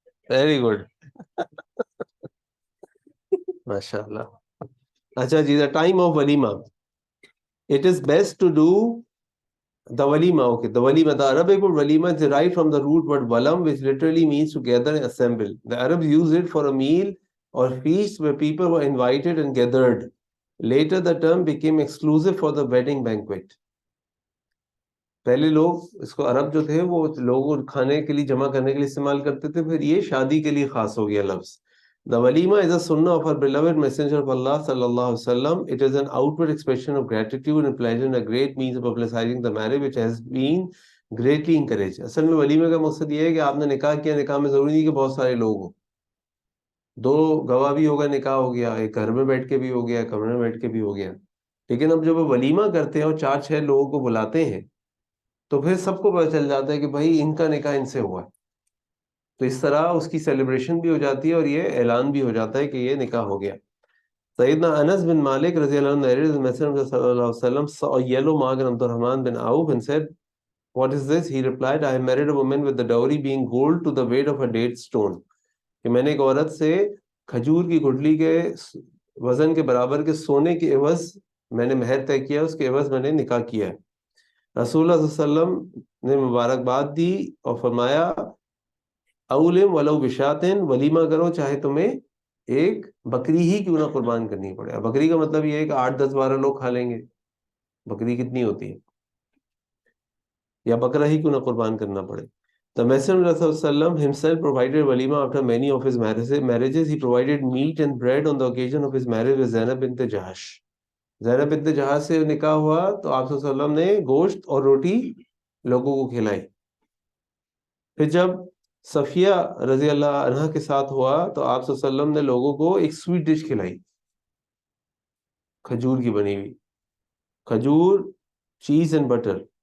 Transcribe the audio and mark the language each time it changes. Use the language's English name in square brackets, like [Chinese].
[English] Very good, माशाल्लाह. [Urdu] अच्छा जी, [English] The time of वलीमा. It is best to do the walima. Okay, the walima, the Arabic word walima is derived from the root word walam, which literally means to gather and assemble. The Arabs use it for a meal or feasts where people were invited and gathered. Later the term became exclusive for the wedding banquet. [Urdu] پہلے لوگ اس کو عرب جو تھے وہ لوگوں کھانے کے لیے جمع کرنے کے لیے استعمال کرتے تھے، پھر یہ شادی کے لیے خاص ہو گیا لفظ. [English] The walima is a sunnah of our beloved messenger of Allah sallallahu alaihi wasallam. It is an outward expression of gratitude and pleasure and a great means of publicizing the marriage which has been greatly encouraged. [Urdu] اصل میں ولیمے کا مقصد یہ ہے کہ آپ نے نکاح کیا، نکاح میں ضروری نہیں کہ بہت سارے لوگ ہوں، 2 گواہ بھی ہوگا، نکاح ہو گیا، ایک گھر میں بیٹھ کے بھی ہو گیا، کمرے میں بیٹھ کے بھی ہو گیا. لیکن اب جب وہ ولیمہ کرتے ہیں اور 4-6 لوگوں کو بلاتے ہیں تو پھر سب کو پتہ چل جاتا ہے کہ بھائی ان کا نکاح ان سے ہوا ہے. تو اس طرح اس کی سیلیبریشن بھی ہو جاتی ہے اور یہ اعلان بھی ہو جاتا ہے کہ یہ نکاح ہو گیا. [English] سیدنا انس بن مالک رضی اللہ عنہ narrated the Messenger صلی اللہ علیہ وسلم saw a yellow mark on Abdurrahman bin Auf and said, "What is this?" He replied, "I have married a woman with the dowry being gold to the weight of a date stone." [Urdu] کہ میں نے ایک عورت سے کھجور کی گٹھلی کے وزن کے برابر کے سونے کے عوض میں نے مہر طے کیا، اس کے عوض میں نے نکاح کیا ہے. رسول اللہ صلی اللہ علیہ وسلم نے مبارکباد دی اور فرمایا [Arabic] اولم ولو بشاتن، [Urdu] ولیمہ کرو چاہے تمہیں ایک بکری ہی کیوں نہ قربان کرنی پڑے. بکری کا مطلب یہ ہے کہ 8-10-12 لوگ کھا لیں گے، بکری کتنی ہوتی ہے، یا بکرا ہی کیوں نہ قربان کرنا پڑے. [English] The Messenger of Allah himself provided walima after many of his marriages. He provided meat and bread on the occasion of his marriage with Zainab bint Jahash. [Urdu] زینب بنت جہاز سے نکاح ہوا تو آپ صلی اللہ علیہ وسلم نے گوشت اور روٹی لوگوں کو کھلائی. پھر جب صفیہ رضی اللہ عنہ کے ساتھ ہوا تو آپ صلی اللہ علیہ وسلم نے لوگوں کو ایک سویٹ ڈش کھلائی، کھجور کی بنی ہوئی، کھجور، [English] Cheese and butter.